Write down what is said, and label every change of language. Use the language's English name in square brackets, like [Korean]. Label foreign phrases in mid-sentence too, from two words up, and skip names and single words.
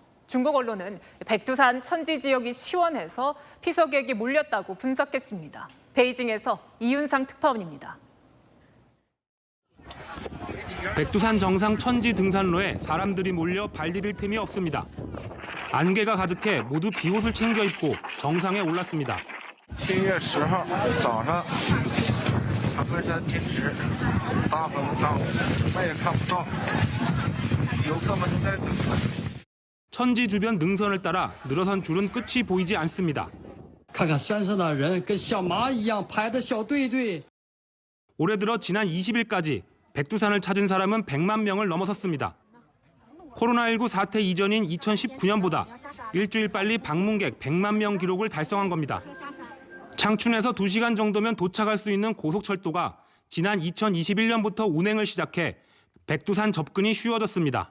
[Korean] 중국 언론은 백두산 천지 지역이 시원해서 피서객이 몰렸다고 분석했습니다. 베이징에서 이윤상 특파원입니다. 백두산 정상 천지 등산로에 사람들이 몰려 발 디딜 틈이 없습니다. 안개가 가득해 모두 비옷을 챙겨 입고 정상에 올랐습니다. [Chinese] 7월 10일 早上 爬山天时大风大雨什么也看不到游客们都在等 [Korean] 천지 주변 능선을 따라 늘어선 줄은 끝이 보이지 않습니다. [Chinese] 看看山上的人跟小蚂蚁一样排的小队队 [Korean] 올해 들어 지난 20일까지 백두산을 찾은 사람은 100만 명을 넘어섰습니다. 코로나19 사태 이전인 2019년보다 일주일 빨리 방문객 100만 명 기록을 달성한 겁니다. 창춘에서 2시간 정도면 도착할 수 있는 고속철도가 지난 2021년부터 운행을 시작해 백두산 접근이 쉬워졌습니다.